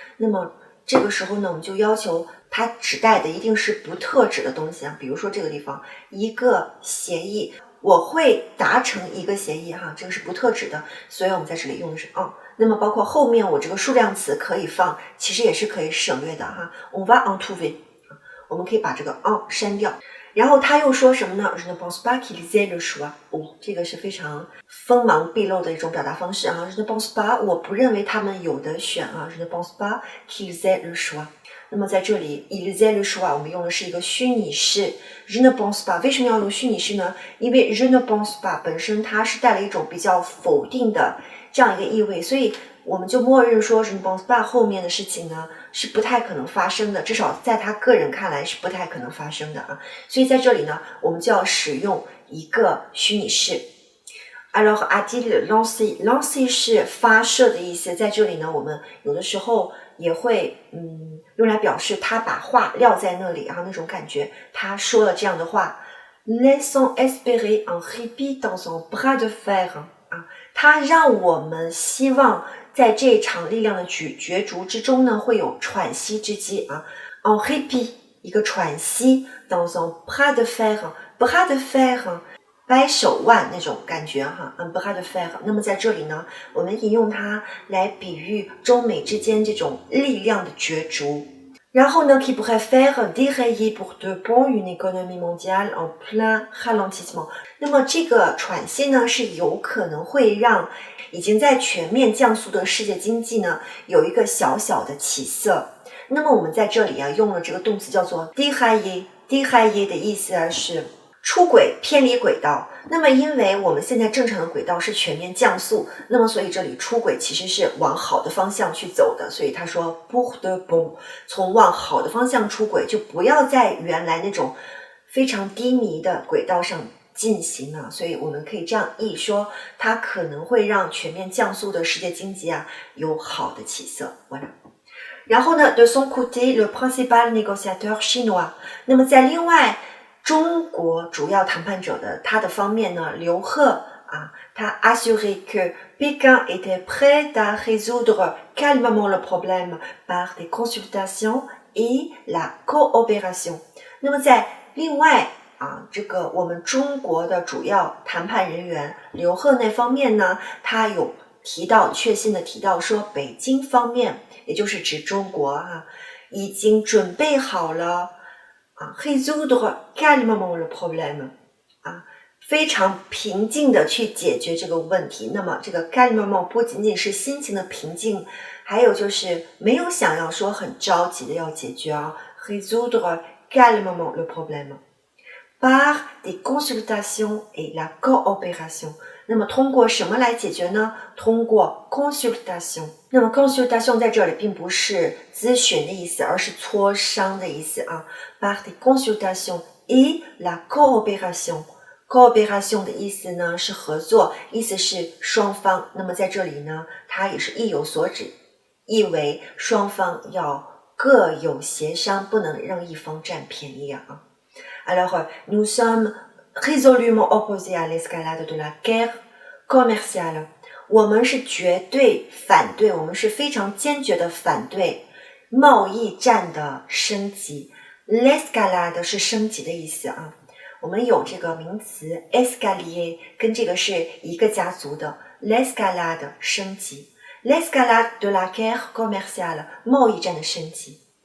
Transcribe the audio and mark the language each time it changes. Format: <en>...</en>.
<zh>那么这个时候呢，我们就要求它指代的一定是不特指的东西啊，比如说这个地方一个协议，我会达成一个协议哈，这个是不特指的，所以我们在这里用的是 en。那么包括后面我这个数量词可以放，其实也是可以省略的哈。</zh> <fr>on va en trouver，</fr> <zh>我们可以把这个 en 删掉。然后他又说什么呢？</zh> <fr>Je ne pense pas qu'ils aient le choix。</fr> <zh>这个是非常锋芒毕露的一种表达方式啊。</zh> <fr>Je ne pense pas，</fr> <zh>我不认为他们有得选啊。</zh> <fr>Je ne pense pas qu'ils aient le choix。</fr> <zh>那么在这里</zh> <fr>ils aient le choix，</fr> <zh>我们用的是一个虚拟式</zh> <fr>Je ne pense pas。</fr> <zh>为什么要用虚拟式呢？因为</zh> <fr>Je ne pense pas</fr> <zh>本身它是带了一种比较否定的这样一个意味，所以我们就默认说</zh> <fr>Je ne pense pas</fr> <zh>后面的事情呢是不太可能发生的，至少在他个人看来是不太可能发生的啊。所以在这里呢，我们就要使用一个虚拟式。</zh> <fr>Alors a-t-il lancé？</fr> <zh>lancé 是发射的意思，在这里呢，我们有的时候也会用来表示他把话撂在那里啊，那种感觉。他说了这样的话</zh> <fr>Laissons espérer un répit dans un bras de fer</fr> <zh>啊，他让我们希望在这场力量的角逐之中呢，会有喘息之机啊。</zh> <fr>un répit</fr> <zh>一个喘息</zh> <fr>dans un bras de fer bras de fer</fr> <zh>掰手腕那种感觉哈</zh> <fr>un bras de fer。</fr> <zh>那么在这里呢，我们引用它来比喻中美之间这种力量的角逐。然后呢</zh> <fr>qui pourrait faire dérailler pour de bon une économie mondiale en plein ralentissement。</fr> <zh>那么这个喘息呢，是有可能会让已经在全面降速的世界经济呢有一个小小的起色。那么我们在这里啊用了这个动词叫做 dérailler。dérailler 的意思是出轨偏离轨道。那么因为我们现在正常的轨道是全面降速，那么所以这里出轨其实是往好的方向去走的，所以他说</zh> <fr>pour de bon，</fr> <zh>从往好的方向出轨，就不要在原来那种非常低迷的轨道上进行了。所以我们可以这样译说，它可能会让全面降速的世界经济啊有好的起色。</zh> <fr>然后呢 de son côté le principal négociateur chinois，</fr> <zh>那么在另外中国主要谈判者的他的方面呢，刘鹤啊，他</zh> <fr>assuré que Pékin était prêt à résoudre calmement le problème par des consultations et la coopération。</fr> <zh>那么在另外啊，这个我们中国的主要谈判人员刘鹤那方面呢，他有确信的提到说，北京方面，也就是指中国啊，已经准备好了</zh> <fr>résoudre calmement le problème</fr> <zh>啊，非常平静的去解决这个问题。那么这个 calmement 不仅仅是心情的平静，还有就是没有想要说很着急的要解决啊。</zh> <fr>résoudre calmement le problème par des consultations et la coopération。</fr> <zh>那么通过什么来解决呢？通过 consultation。那么 consultation 在这里并不是咨询的意思，而是磋商的意思啊。</zh> <fr>par des consultations et la coopération。</fr> <zh>coopération 的意思呢是合作，意思是双方。那么在这里呢，它也是意有所指，意为双方要各有协商，不能让一方占便宜啊。</zh> <fr>Alors, nous sommes résolument opposés à l'escalade de la guerre commerciale。</fr> <zh>我们是绝对反对，我们是非常坚决的反对贸易战的升级。 l'escalade 是升级的意思啊。我们有这个名词 escalier， 跟这个是一个家族的。 l'escalade 升级，</zh> <fr>l'escalade de la guerre commerciale</fr> <zh>贸易战的升级。</zh>